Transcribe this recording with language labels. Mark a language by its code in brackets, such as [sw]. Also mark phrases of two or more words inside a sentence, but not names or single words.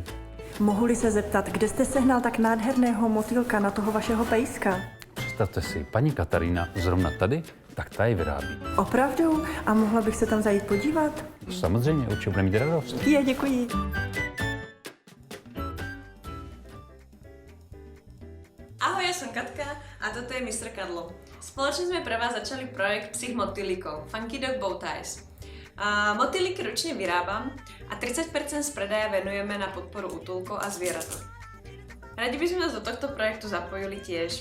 [cs] Mohu-li se zeptat, kde jste sehnal tak nádherného motýlka na toho vašeho pejska? Představte si, paní Katarína zrovna tady, tak ta je vyrábí. Opravdu? A mohla bych se tam zajít podívat? Samozřejmě, určitě bude mít radost. Děkuji. [sk] Ahoj, ja som Katka a toto je Mr. Kadlo. Spoločne sme pre vás začali projekt psích motýlikov Funky Dog Bow Ties. Motýliky ručne vyrábam a 30% z predaja venujeme na podporu útulkov a zvieratov. Radi by sme nás do tohto projektu zapojili tiež.